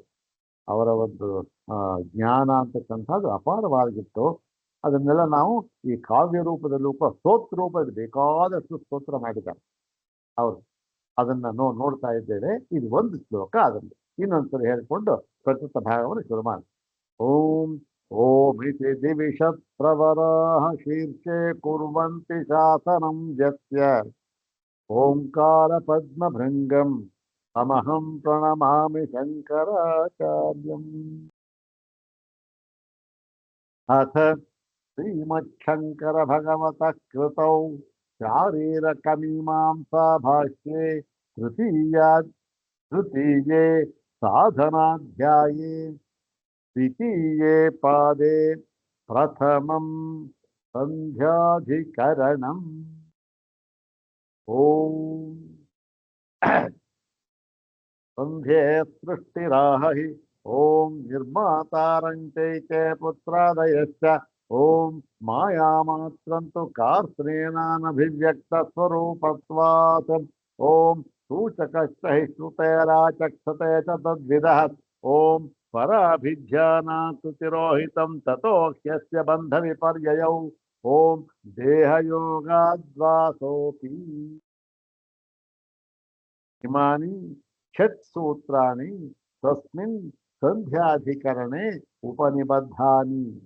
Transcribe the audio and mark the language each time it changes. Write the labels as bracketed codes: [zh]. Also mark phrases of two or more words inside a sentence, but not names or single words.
[kn] ಅವರ ಒಂದು ಜ್ಞಾನ ಅಂತಕ್ಕಂಥದ್ದು ಅಪಾರವಾಗಿತ್ತು. ಅದನ್ನೆಲ್ಲ ನಾವು ಈ ಕಾವ್ಯ ರೂಪದಲ್ಲೂ ಸ್ತೋತ್ರ ರೂಪದಲ್ಲಿ ಬೇಕಾದಷ್ಟು ಸ್ತೋತ್ರ ಮಾಡಿದ್ದಾರೆ ಅವರು. ಅದನ್ನ ನೋಡ್ತಾ ಇದ್ದೇವೆ. ಇದು ಒಂದು ಶ್ಲೋಕ. ಅದನ್ನು ಇನ್ನೊಂದ್ಸರಿ ಹೇಳ್ಕೊಂಡು ಪ್ರಸ್ತುತ ಭಾಗವನ್ನು ಶುರು ಮಾಡಿ. [sa] ಓಂ ಓಂ ಇತಿ ದಿವಿಷತ್ ಪ್ರವರಾಃ ಶೀರ್ಷೆ ಕುರ್ವಂತಿ ಶಾಸನಂ ಯಸ್ಯ ಓಂಕಾರ ಪದ್ಮಭೃಂಗಂ ತಮಹಂ ಪ್ರಣಮಾಮಿ ಶಂಕರಾಚಾರ್ಯಂ. ಅಥ ಶ್ರೀಮಚ್ಛಂಕರ ಭಗವತಃ ಕೃತೌ ಶಾರೀರಕಮೀಮಾಂಸಾ ಭಾಷ್ಯೆ ತೃತೀಯೇ ಸಾಧನಾಧ್ಯಾಯೇ ದ್ವಿತೀಯೇ ಪಾದೇ ಪ್ರಥಮಂ ಸಂಧ್ಯಾಧಿಕರಣಂ. ಓಂ ಸಂಧ್ಯೆ ಸೃಷ್ಟಿರಾಹಿ ಓಂ ನಿರ್ಮಾತಾರಂಚೈಕೆ ಪುತ್ರಾದಯಶ್ಚ ಓಂ ಮಾಯಾಮಾತ್ರಂತು ಕಾರ್ತ್ರೇಣಾನಭಿವ್ಯಕ್ತ ಸ್ವರೂಪತ್ವಾತ್ ಓಂ ಸೂಚಕಶ್ಚ ಹಿ ಶ್ರುತೇರಾಚಕ್ಷತೆ ಚ ತದ್ವಿದಃ ಓಂ ಪರಾಭಿಧ್ಯಾನಾತ್ ತಿರೋಹಿತಂ ತತೋ ಹ್ಯಸ್ಯ ಬಂಧ ವಿಪರ್ಯಯೌ ಓಂ ದೇಹಯೋಗಾದ್ವಾಸೋಪಿ. ಇಮಾನಿ ಷಟ್ ಸೂತ್ರಾಣಿ ತಸ್ಮಿನ್ ಸಂಧ್ಯಾಧಿಕರಣೆ ಉಪನಿಬದ್ಧಾನಿ.